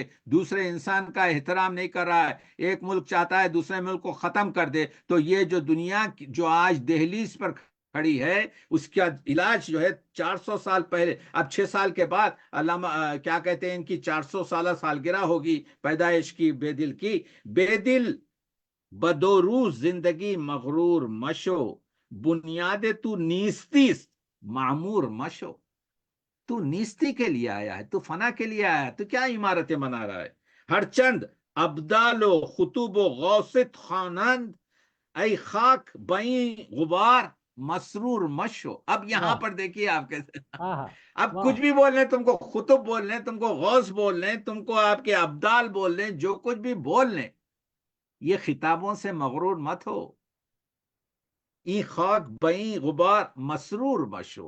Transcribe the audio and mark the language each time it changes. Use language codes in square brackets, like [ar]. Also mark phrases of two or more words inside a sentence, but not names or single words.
[ur] دوسرے انسان کا احترام نہیں کر رہا ہے. ایک ملک چاہتا ہے دوسرے ملک کو ختم کر دے. تو یہ جو دنیا جو آج دہلیز پر کھڑی ہے، اس کا علاج جو ہے 400 سال پہلے، اب 6 سال کے بعد علامہ کیا کہتے ہیں، ان کی 400 سالہ سالگرہ ہوگی پیدائش کی بے دل کی. [fa] بے دل بدو روز زندگی مغرور مشو، بنیاد تو نیستیست معمور مشو. [ur] تو نیستی کے لیے آیا ہے، تو فنا کے لیے آیا ہے، تو کیا عمارتیں بنا رہا ہے؟ [fa] ہر چند ابدال و خطوب و غوثت خوانند، ای خاک بئی غبار مسرور مشو. [ur] اب یہاں واہ پر دیکھیے آپ کیسے، ہاں اب واہ کچھ بھی بول لیں، تم کو خطب بول لیں، تم کو غوث بول لیں، تم کو آپ کے ابدال بول لیں، جو کچھ بھی بول لیں، یہ خطابوں سے مغرور مت ہو. [fa] ای خاک بئی غبار مسرور مشو.